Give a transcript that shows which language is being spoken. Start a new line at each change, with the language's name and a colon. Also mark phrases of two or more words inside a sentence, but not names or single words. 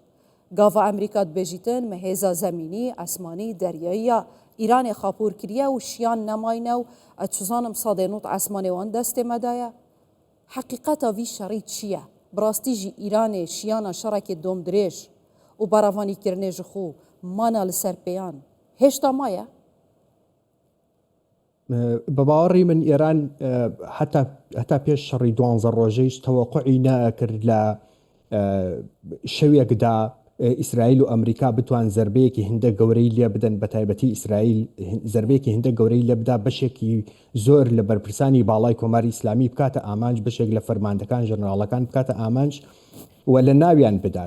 Kurdish: Gava Emerîka dibêjîtin me hêza zemînî, esmanî, deryayî ya Îranê xapûr kiriye û şiyan nemayne û ez çizanim sadê not esmanê wan destê me daye. Heqîqeta vî şerî çi ye? Bi rastî jî Îranê şiyana şerekê dom dirêj û beravanîkirinê ji xwe mana li ser pêyan hêşta maye?
Central Kurdish: بە باوەڕی من ئێران هەتا پێش شەڕی 12 ڕۆژەیش تەوەقعی نەکرد لە شەوێکدا ئیسرائیل و ئەمریکا بتوان زەربەیەکی هەندە گەورەی لێ بدەن، بە تایبەتی ئیسرائیل زەربەیەکی هەندە گەورەی لێ بدا بەشێکی زۆر لە بەرپرسانی باڵای کۆماری ئیسلامی بکاتە ئامانج، بەشێک لە فەرماندەکان ژەنەراڵەکان بکاتە ئامانج و لە ناویان بدات.